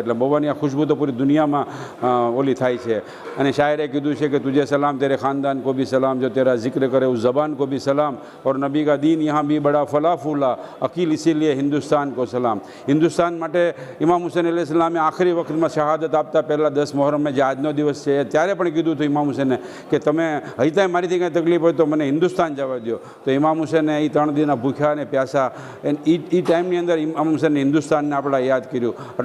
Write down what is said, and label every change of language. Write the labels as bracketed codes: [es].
[gu] એટલે મહુવાની આ ખુશ્બુ તો પૂરી દુનિયામાં ઓલી થાય છે। અને શાયરે કીધું છે કે [hi] તુझे सलाम तेरे ख़ानदान को भी सलाम जो तेरा जिक्र करे उस ज़बान को भी सलाम और नबी का दीन यहाँ भी बड़ा फला फूला अकील इसीलिए हिंदुस्तान को सलाम। [gu] हिंदुस्तान માટે ઇમામ હુસૈન અલૈહિસ્સલામે આખરી વખતમાં શહાદત આપતા પહેલાં 10 મુહર્રમમાં જે આજનો દિવસ છે ત્યારે પણ કીધું હતું ઇમામ હુસૈને કે તમે હૈતાય મારીથી કંઈ તકલીફ હોય તો મને હિન્દુસ્તાન જવા દો। તો ઇમામ હુસૈને એ 3 દિનના ભૂખ્યા અને પ્યાસા એ ટાઈમની અંદર ઇમામ હુસૈને હિન્દુસ્તાનને આપણે યાદ કર્યું।